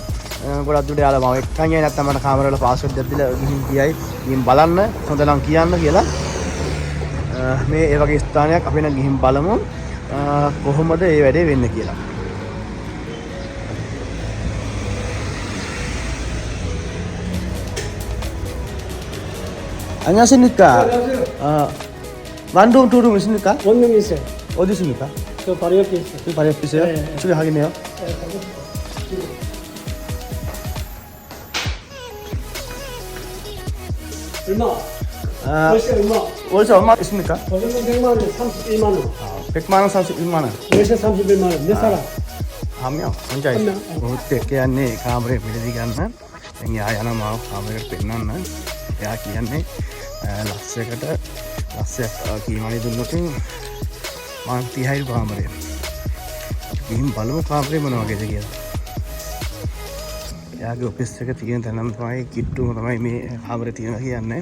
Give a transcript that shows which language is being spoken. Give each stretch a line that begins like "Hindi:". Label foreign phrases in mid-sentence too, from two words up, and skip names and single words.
Sinhala: ගොඩක් දුරට යාලා මම එක්කන් යන්නේ නැත්නම් මට කාමරේ වල පාස්වර්ඩ් එකක් දීලා ගිහින් කියයි ගිහින් බලන්න හොඳ නම් කියන්න කියලා මේ ඒ වගේ ස්ථානයක් අපි නම් ගිහින් බලමු කොහොමද මේ වැඩේ වෙන්නේ කියලා.
Korean: 안녕하십니까?
English: one room, 2 room 있습니까?
Korean: 원 룸 있어요. 어디 있습니까? 저 바로 옆에 있어요. 여기 바로 옆에 있어요? 네. 저기 확인해요. 얼마? 아, 월세 얼마? 월세 얼마 있습니까? 월세는 100만 원, 31만 원. 100만 원, 31만 원. 월세 31만 원. 몇 사람? 한 명. 혼자 한 있어. 명.
Sinhala: 그때 කියන්නේ කාමරේ පිළිදි ගන්න. දැන් යා යනවා මාව කාමරේට පෙන්නන්න. එයා කියන්නේ ලක්ෂයකට ලක්ෂයක් කීමනේ දුන්නොත් මම 30යි කාමරේ. ගිහින් බලමු කාමරේ මොන වගේද කියලා. එයාගේ ඔෆිස් එක තියෙන තැනම තමයි කිට්ටුම තමයි මේ කාමරේ තියෙනවා කියන්නේ.